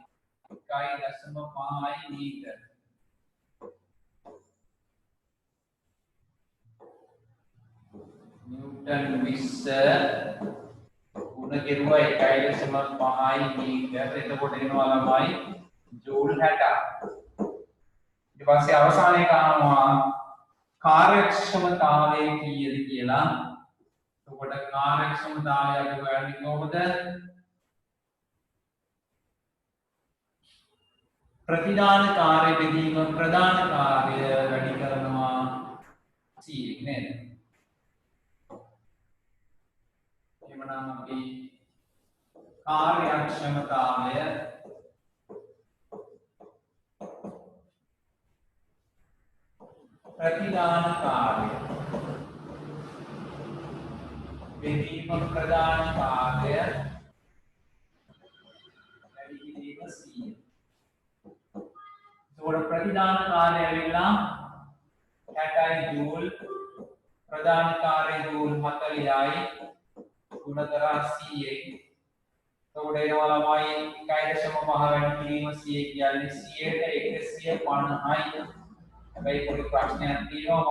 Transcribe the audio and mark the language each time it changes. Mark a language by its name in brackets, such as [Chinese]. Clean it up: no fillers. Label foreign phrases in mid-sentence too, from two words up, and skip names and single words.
[Sinhala] 1.5යි මීටර. නිව්ටන් 20 ගුණ කෙරුවා 1.5යි මීටර. එතකොට එනවා ළමයි ජූල් 60. ඊට පස්සේ අවසානයේ ගන්නවා කාර්යක්ෂමතාවය කීයද කියලා. එතකොට කාර්යක්ෂමතාවය අපි හොයන්නේ කොහොමද? ප්‍රතිදාන කාර්ය බෙදීම ප්‍රදාන කාර්ය වැඩි කරනවා C නේද? එමනම් අපි කාර්යක්ෂමතාවය ප්‍රතිදාන කාර්ය බෙදීම ප්‍රදාන කාර්ය වැඩි කිරීම C. ප්‍රතිදාන කාර්ය ඇවිල්ලා 60යි ජූල් ප්‍රධාන කාර්ය ජූල් 40යි ගුණතර 100යි. එතකොට එනවා ළමයි 1.5 වැඩි කිරීම 100 කියන්නේ 100ට 150යි. හැබැයි පොඩි ප්‍රශ්නයක් තියෙනවා.